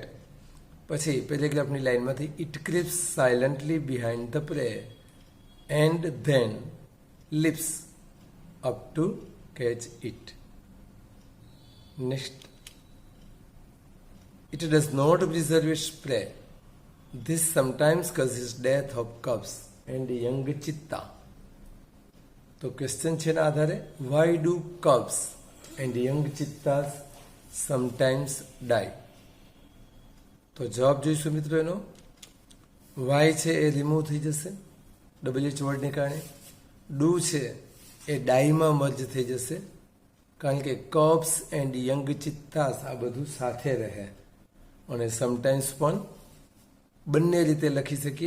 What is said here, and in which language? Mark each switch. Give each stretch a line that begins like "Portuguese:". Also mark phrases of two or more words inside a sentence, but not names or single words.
Gujarati: પછી પેરેગ્રાફની લાઇનમાંથી
English: it creeps silently behind the prey and then leaps up to catch it. next. it does not preserve its prey. This sometimes causes death of cubs and young cheetah.
Gujarati: તો ક્વેશ્ચન છે ના આધારે
English: why do cubs and young cheetahs sometimes die?
Gujarati: તો જવાબ જોઈશું મિત્રો એનો. why છે એ રિમૂવ થઈ જશે WH વર્ડને કારણે. ડુ છે એ ડાઈમાં મર્જ થઈ જશે કારણ કે
English: cubs and young cheetahs
Gujarati: આ બધું સાથે રહે અને સમટાઈમ્સ પણ બંને રીતે લખી શકીએ.